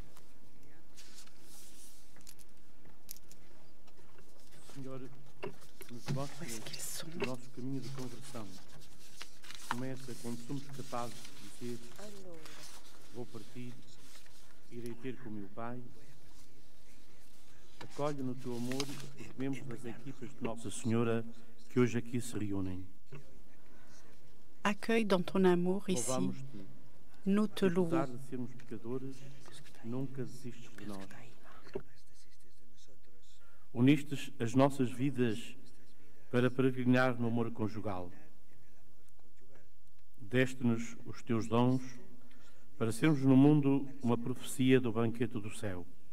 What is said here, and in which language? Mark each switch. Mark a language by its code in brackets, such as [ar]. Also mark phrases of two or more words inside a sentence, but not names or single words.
[pt] Senhor, o nosso caminho de conversão começa quando somos capazes de dizer: vou partir Irei ter com meu Pai. Acolhe no teu amor os membros das equipas de Nossa Senhora que hoje aqui se reúnem. [fr] Accueille dans ton amour ici. Nous te louons. [pt] Apesar de sermos pecadores, nunca desistes de nós. Unistes as nossas vidas para peregrinar no amor conjugal. Deste-nos os teus dons para sermos no mundo uma profecia do banquete do céu.